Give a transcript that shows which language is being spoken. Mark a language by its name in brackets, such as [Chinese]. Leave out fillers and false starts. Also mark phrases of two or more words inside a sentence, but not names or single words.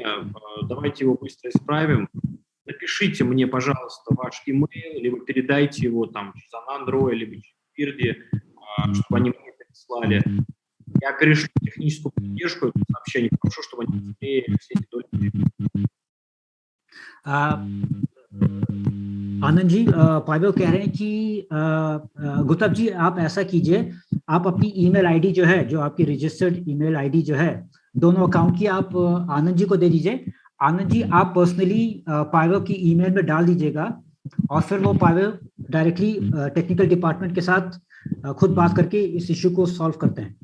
[Russian] Давайте его быстро исправим. Напишите мне, пожалуйста, ваш email, либо передайте его там через Android, либо через Бирди, чтобы они мне прислали. Я перешлю техническую поддержку, это сообщение, прошу, чтобы они быстрее все эти доли. [Hindi] आनंद जी, पावेल कह रहे हैं कि गुप्ता जी आप ऐसा कीजिए, आप अपनी [English] email ID [Hindi] जो है, जो आपकी [English] registered email ID [Hindi] जो है, दोनों अकाउंट की आप आनंद जी को दे दीजिए. आनंद जी आप पर्सनली पावेल की ईमेल में डाल दीजिएगा और फिर वो पावेल डायरेक्टली [English] technical department [Hindi] के साथ खुद बात करके इस इश्यू को सॉल्व करते हैं.